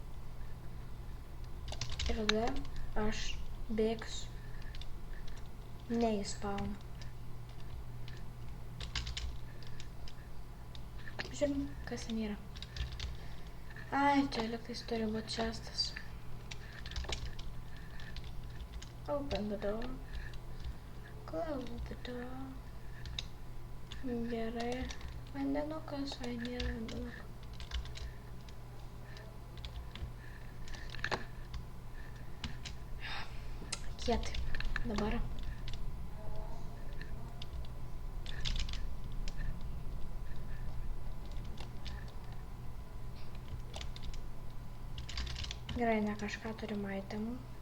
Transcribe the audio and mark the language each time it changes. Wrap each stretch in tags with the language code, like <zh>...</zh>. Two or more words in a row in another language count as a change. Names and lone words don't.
<lt>Ir tada aš bėgsiu ne į spawną. Žiūrim, kas ten yra. Ai, čia liktais turi būt čestas.</lt> <en>Open the door. Close the door.</en> <lt>Gerai. Vandenukas, ai nėra vandenuko. Kietai. Dabar. Gerai, ne kažką turim itemų.</lt>